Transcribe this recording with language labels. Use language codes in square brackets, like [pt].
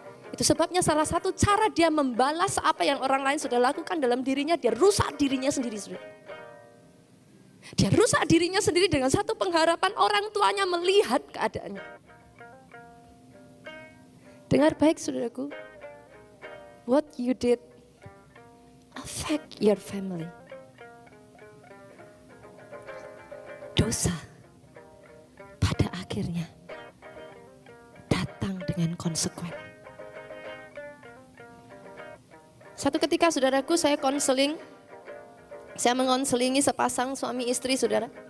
[id] Itu sebabnya salah satu cara dia membalas apa yang orang lain sudah lakukan dalam dirinya, dia rusak dirinya sendiri, saudara. Dia rusak dirinya sendiri dengan satu pengharapan orang tuanya melihat keadaannya. Dengar baik, saudaraku. [en] What you did affect your family. [id] Dosa pada akhirnya datang dengan konsekuen. Satu ketika, saudaraku, saya konseling. Saya mengonselingi sepasang suami istri, saudara.